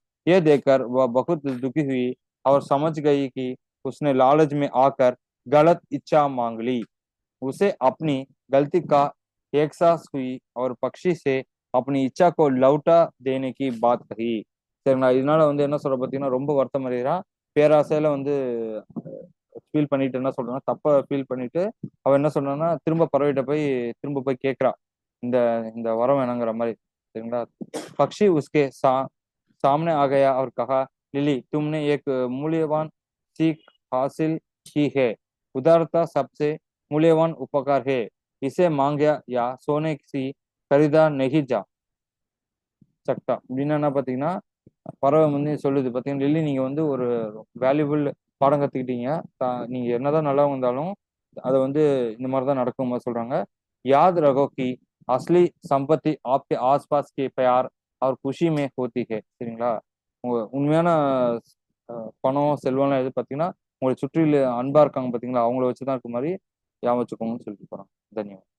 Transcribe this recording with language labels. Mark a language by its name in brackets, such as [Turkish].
[Hindi] ये देखकर वह बहुत दुखी हुई और समझ गई कि उसने लालच में आकर गलत इच्छा मांग ली. उसे अपनी गलती का एहसास हुई और पक्षी से अपनी इच्छा को लौटा देने की बात कही. [Tamil] சரிங்களா? இதனால வந்து என்ன சொல்ற பாத்தீங்கன்னா ரொம்ப வருத்தம் அடைகிறா. பேராசையில வந்து ஃபீல் பண்ணிட்டு என்ன சொல்றான்னா தப்ப ஃபீல் பண்ணிட்டு அவ என்ன சொல்றான்னா திரும்ப பறவைகிட்ட போய் திரும்ப போய் கேட்கிறா இந்த இந்த வரம் வேணுங்கிற மாதிரி. சரிங்களா? [Hindi] पक्षी उसके सामने आ गया और कहा, लिली तुमने एक मूल्यवान सीख हासिल की है. उदारता सबसे मूल्यवान उपकार है. इसे मांगा या सोने सी खरीदा नहीं जा सकता. [Tamil] அப்படின்னு என்ன பாத்தீங்கன்னா பறவை வந்து சொல்லுது பாத்தீங்கன்னா, லில்லி நீங்க வந்து ஒரு வேல்யூபிள் பாடம் கத்துக்கிட்டீங்க. நீங்க என்னதான் நல்லா இருந்தாலும் அதை வந்து இந்த மாதிரிதான் நடக்கும் சொல்றாங்க. [Hindi] याद रखो कि असली संपत्ति आपके आसपास के प्यार और खुशी में होती है. [Tamil] சரிங்களா? உங்க உண்மையான பணம் செல்வம்லாம் எது பார்த்தீங்கன்னா உங்களை சுற்றில அன்பா இருக்காங்க பார்த்தீங்களா அவங்கள வச்சுதான் இருக்க மாதிரி ஞாபகம் வச்சுக்கோங்கன்னு சொல்லிட்டு போறாங்க. தன்யவாத்.